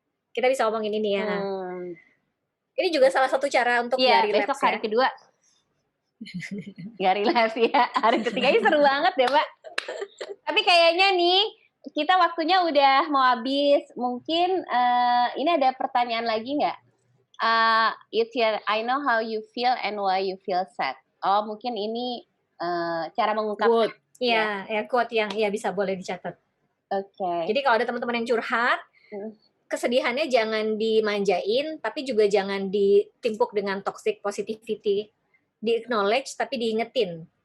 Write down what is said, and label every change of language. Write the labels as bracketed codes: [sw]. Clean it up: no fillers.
[id] Kita bisa ngomongin ini ya. Ini juga salah satu cara untuk gak relapse besok hari kedua. Gak relapse ya. Hari ketiganya seru banget deh, Mbak. Tapi kayaknya nih kita waktunya udah mau habis. Mungkin ini ada pertanyaan lagi nggak? [en] I know how you feel and why you feel sad. [id] Oh, mungkin ini cara mengungkapkan. Iya, quote yang bisa boleh dicatat. Oke. Jadi kalau ada teman-teman yang curhat, kesedihannya jangan dimanjain, tapi juga jangan ditimpuk dengan toxic positivity. Di-acknowledge tapi diingetin.